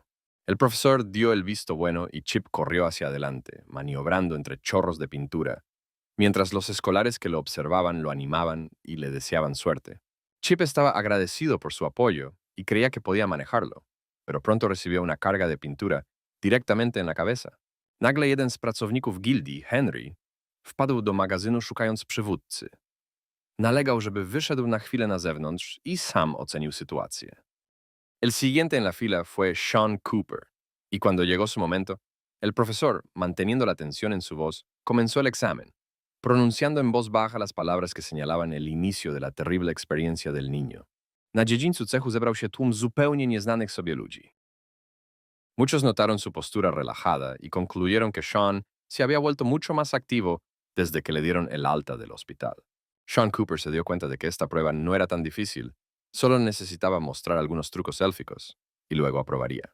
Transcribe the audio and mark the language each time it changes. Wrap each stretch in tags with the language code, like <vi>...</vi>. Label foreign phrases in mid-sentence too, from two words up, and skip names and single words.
<es>El profesor dio el visto bueno y Chip corrió hacia adelante, maniobrando entre chorros de pintura, mientras los escolares que lo observaban lo animaban y le deseaban suerte. Chip estaba agradecido por su apoyo y creía que podía manejarlo, pero pronto recibió una carga de pintura directamente en la cabeza.</es> <pl>Nagle jeden z pracowników gildii, Henry, wpadł do magazynu szukając przywódcy. Nalegał, żeby wyszedł na chwilę na zewnątrz i sam ocenił sytuację.</pl> <es>El siguiente en la fila fue Sean Cooper, y cuando llegó su momento, el profesor, manteniendo la tensión en su voz, comenzó el examen, pronunciando en voz baja las palabras que señalaban el inicio de la terrible experiencia del niño.</es> <pl>Na dziedzińcu cechu zebrał się tłum zupełnie nieznanych sobie ludzi.</pl> <es>Muchos notaron su postura relajada y concluyeron que Sean se había vuelto mucho más activo desde que le dieron el alta del hospital. Sean Cooper se dio cuenta de que esta prueba no era tan difícil, solo necesitaba mostrar algunos trucos élficos, y luego aprobaría.</es>